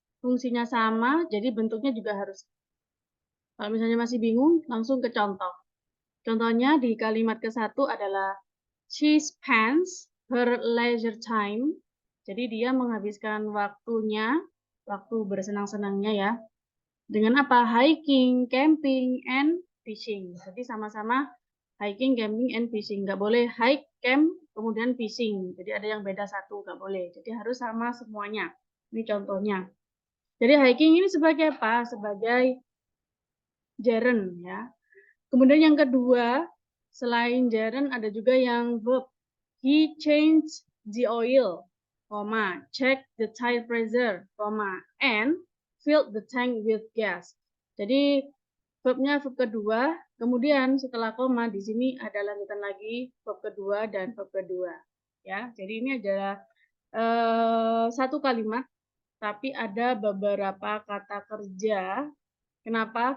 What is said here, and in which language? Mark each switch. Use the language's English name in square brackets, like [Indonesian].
[Indonesian] Fungsinya sama, jadi bentuknya juga harus. Kalau misalnya masih bingung, langsung ke contoh. Contohnya di kalimat ke-1 adalah [English] she spends her leisure time. [Indonesian] Jadi dia menghabiskan waktunya, waktu bersenang-senangnya ya. Dengan apa? [English] Hiking, camping, and fishing. [Indonesian] Jadi sama-sama [English] hiking, camping, and fishing. [Indonesian] Nggak boleh hike, camp, kemudian fishing. Jadi ada yang beda satu, nggak boleh. Jadi harus sama semuanya. Ini contohnya. Jadi hiking ini sebagai apa? Sebagai gerund ya. Kemudian yang kedua, selain gerund ada juga yang verb. [English] He changed the oil, check the tire pressure, and filled the tank with gas. [Indonesian] Jadi verbnya verb kedua, kemudian setelah koma di sini ada lanjutan lagi verb kedua dan verb kedua. Ya, jadi ini adalah satu kalimat, tapi ada beberapa kata kerja. Kenapa?